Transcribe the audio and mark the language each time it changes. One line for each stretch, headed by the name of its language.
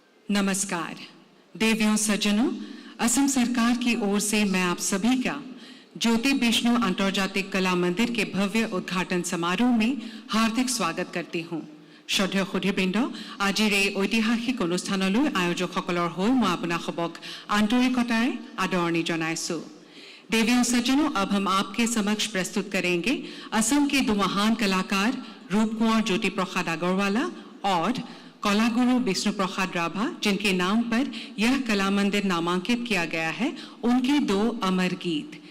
Hindi: नमस्कार देवियों सज्जनों, असम सरकार की ओर से मैं आप सभी का ज्योति विष्णु अंतर्जातिक कला मंदिर के भव्य उद्घाटन समारोह में हार्दिक स्वागत करती हूँ।
Assamese: श्रद्धेय सुधीबृन्द, আজিৰ এই ঐতিহাসিক অনুষ্ঠানলৈ আয়োজকসকলৰ হৈ মই আপোনালোকক আন্তৰিকতাৰে আদৰণি জনাইছোঁ।
Hindi: देवियों सज्जनों, अब हम आपके समक्ष प्रस्तुत करेंगे असम के दो महान कलाकार रूप कुंवर ज्योति प्रसाद अग्रवाला और कलागुरु विष्णु प्रसाद राभा, जिनके नाम पर यह कला मंदिर नामांकित किया गया है, उनके दो अमर गीत।